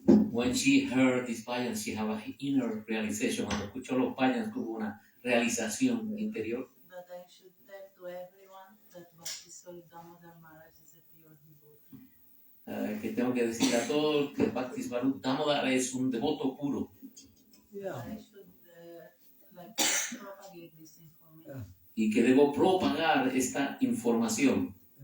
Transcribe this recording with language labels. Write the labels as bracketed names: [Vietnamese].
[English] When she heard these bhajans, she had an inner realization. [Spanish] Cuando escuchó los bhajans, tuvo una realización interior. [English] that I should tell to everyone that Bhaktisvarupa Damodar Maharaj is a pure devotee. [Spanish] Que tengo que decir a todos que Bhaktisvarupa Damodar es un devoto puro. [English] I should like propagate this information. [Spanish] Y que debo propagar esta información.